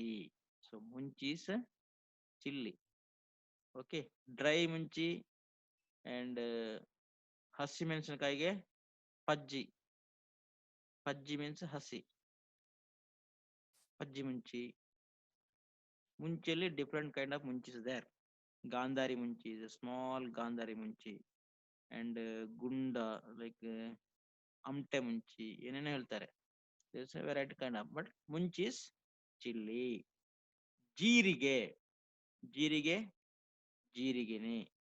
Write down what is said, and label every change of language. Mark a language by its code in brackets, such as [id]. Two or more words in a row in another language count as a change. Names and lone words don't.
[en] so ಮುಂಚಿ is chilli. [kn] ಓಕೆ, ಡ್ರೈ ಮುಂಚಿ ಅಂಡ್ ಹಸಿ ಮೆಣಸಿನಕಾಯಿಗೆ ಪಜ್ಜಿ. [tcy] ಪಜ್ಜಿ ಮೀನ್ಸ್ ಹಸಿ. ಪಜ್ಜಿ ಮುಂಚಿ. [en] ಮುಂಚಿಯಲ್ಲಿ different kind of ಮುಂಚಿ is there. [tcy] ಗಾಂಧಾರಿ ಮುಂಚಿ [en] is small [tcy] ಗಾಂಧಾರಿ ಮುಂಚಿ [kn] ಅಂಡ್ ಗುಂಡ ಲೈಕ್ [tcy] ಅಮಟೆ ಮುಂಚಿ [kn] ಏನೇನೋ ಹೇಳ್ತಾರೆ. [en] variety kind of, but ಮುಂಚಿ is chilli. [kn] ಜೀರಿಗೆ, ಜೀರಿಗೆ ಜೀರಿಗೆನೆ.